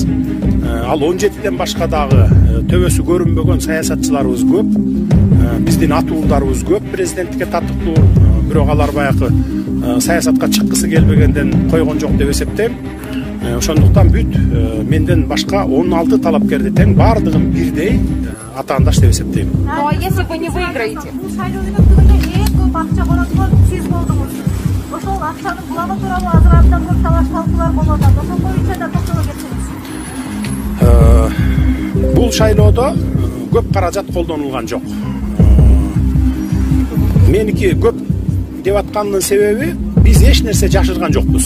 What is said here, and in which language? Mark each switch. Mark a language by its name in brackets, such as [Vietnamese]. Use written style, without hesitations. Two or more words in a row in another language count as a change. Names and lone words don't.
[Kyrgyz] Ал 17ден башка дагы төбөсү көрүнбөгөн саясатчыларыбыз көп. Биздин атуулдарыбыз көп, президенттикке татыктуу. Бирок алар баягы саясатка чыккысы келбегенден койгон жок деп эсептейм. Ошондуктан бүт менден башка 16 талапкерди тең бардыгын бирдей атаандаш деп эсептейм. [Russian] Ну а если вы не выиграете? [Kyrgyz] Ошол акчанын булагы тууралуу азыр абдан көп талаш талкуулар болуп атат. Ошол боюнча да токтоло кетсеңиз. Бул шайлоодо көп каражат колдонулган жок. Меники көп деп аткандын себеби биз эч нерсе жашырган жокпуз.